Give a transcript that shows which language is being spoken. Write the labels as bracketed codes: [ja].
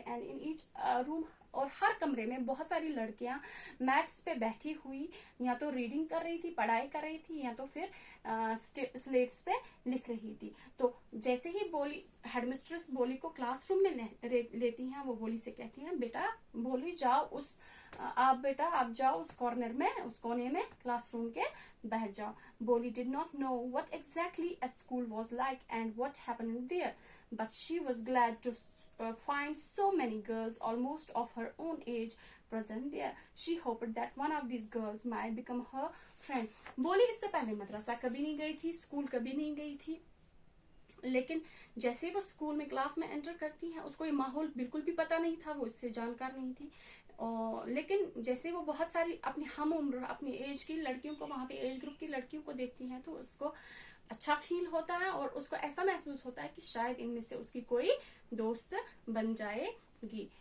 [en] and in each room, [hi] और हर कमरे में बहुत सारी लड़कियां मैट्स पे बैठी हुई या तो रीडिंग कर रही थी, पढ़ाई कर रही थी, या तो फिर स्लेट्स पे लिख रही थी। तो जैसे ही बोली, हेडमिस्ट्रेस बोली को क्लासरूम में लेती हैं, वो बोली से कहती हैं, बेटा बोली जाओ उस आप जाओ उस कॉर्नर में, उस कोने में क्लासरूम के बैठ जाओ। [en] Bholi did not know what exactly a school was like and what happened there, but she was glad to find so many girls almost of her own age present there. She hoped that one of these girls might become her friend. [hi] बोली इससे पहले मदरसा कभी नहीं गई थी, school कभी नहीं गई थी, लेकिन जैसे ही वो स्कूल में क्लास में एंटर करती है, उसको ये माहौल बिल्कुल भी पता नहीं था, वो इससे जानकार नहीं थी। और लेकिन जैसे वो बहुत सारी अपनी हम उम्र, अपनी एज की लड़कियों को, वहां पे एज ग्रुप की लड़कियों को देखती हैं, तो उसको अच्छा फील होता है और उसको ऐसा महसूस होता है कि शायद इनमें से उसकी कोई दोस्त बन जाएगी।